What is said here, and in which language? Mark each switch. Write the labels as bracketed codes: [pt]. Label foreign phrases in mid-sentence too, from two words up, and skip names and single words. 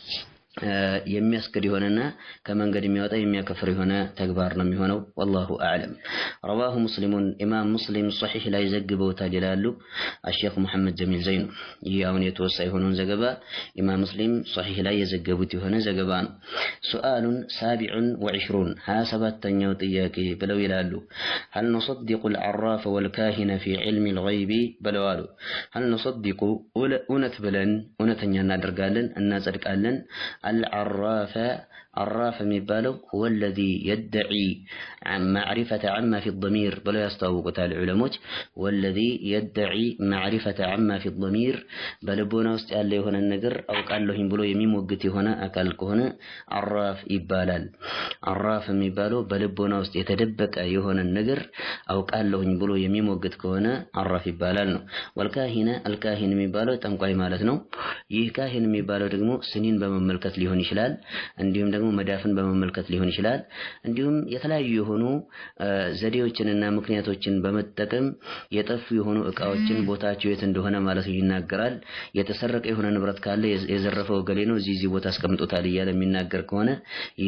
[am] የሚያስክድ የሆነና ከመንገድ የሚያወጣ የሚያከፍር የሆነ ተግባር ነው የሚሆነው። [ar] والله أعلم። رواه مسلم [am] ኢማም ሙስሊም ሶሒህ ላይ ዘግበውታል ይላሉ አሸይኽ መሐመድ ጀሚል ዘይኑ። ይህ አሁን የተወሳ የሆነውን ዘገባ ኢማም ሙስሊም ሶሒህ ላይ የዘገቡት የሆነ ዘገባ ነው። [ar] سؤال سابع وعشرون [am] 27ኛው ጥያቄ ብለው ይላሉ [ar] هل نصدق العراف والكاهن في علم الغيب [am] ብለው አሉ። [ar] هل نصدق [am] እውነት ብለን እውነተኛ እናደርጋለን እናጸድቃለን [ar] العراف عراف [am] የሚባለው هو [ar] الذي يدعي عن معرفة عما في الضمير [am] ብለው ያስተዋውቁታል ዑለሞች። [ar] والذي يدعي معرفة عما في الضمير [am] በልቦና ውስጥ ያለ የሆነ ነገር አውቃለሁኝ ብሎ የሚሞግት የሆነ አካል ከሆነ عراፍ ይባላል። عراፍ የሚባለው በልቦና ውስጥ የተደበቀ የሆነ ነገር አውቃለሁኝ ብሎ የሚሞግት ከሆነ عراፍ ይባላል ነው። [ar] والكاهن الكاهن [am] የሚባለው ጠንቋይ ማለት ነው። ይህ ካህን የሚባለው ደግሞ ስኒን በመመልከት ሊሆን ይችላል፣ እንዲሁም ደግሞ መዳፍን በመመልከት ሊሆን ይችላል። እንዲሁም የተለያዩ የሆኑ ዘዴዎችንና ምክንያቶችን በመጠቀም የጠፉ የሆኑ እቃዎችን ቦታቸው የት እንደሆነ ማለት ይናገራል። የተሰረቀ የሆነ ንብረት ካለ የዘረፈው ገሌ ነው እዚህ ቦታ አስቀምጦታል እያለ የሚናገር ከሆነ ይህ